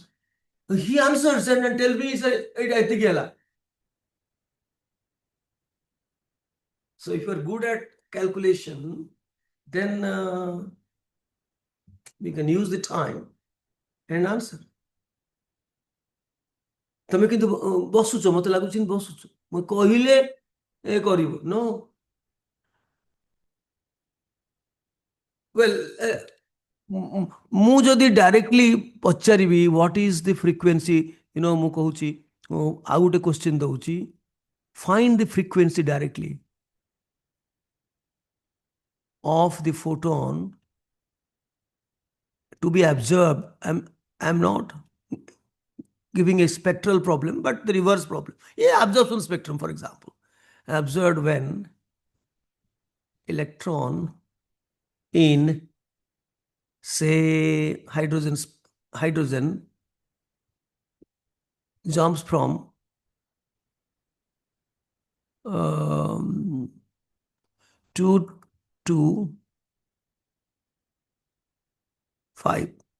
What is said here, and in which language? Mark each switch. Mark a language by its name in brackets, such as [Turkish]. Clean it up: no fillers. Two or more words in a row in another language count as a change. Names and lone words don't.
[English] He answers and tell me, I think. So if you are good at calculation, then we can use the time and answer. [Odia] ତମେ କିନ୍ତୁ ବସୁଛ, ମତେ ଲାଗୁଛି ବସୁଛ, ମୁଁ କହିଲେ ଏ କରିବ। [English] no well, [Odia] ମୁଁ ଯଦି ଡାଇରେକ୍ଟଲି ପଚାରିବି [English] what is the frequency, [Odia] ମୁଁ କହୁଛି, ଆଉ ଗୋଟେ କ୍ୱେଶ୍ଚିନ୍ ଦଉଛି, [English] find the frequency directly of the photon to be observed. I'm not giving a spectral problem, but the reverse problem. Yeah, absorption spectrum, for example, observed when electron in, say, hydrogen jumps from 2 to 5.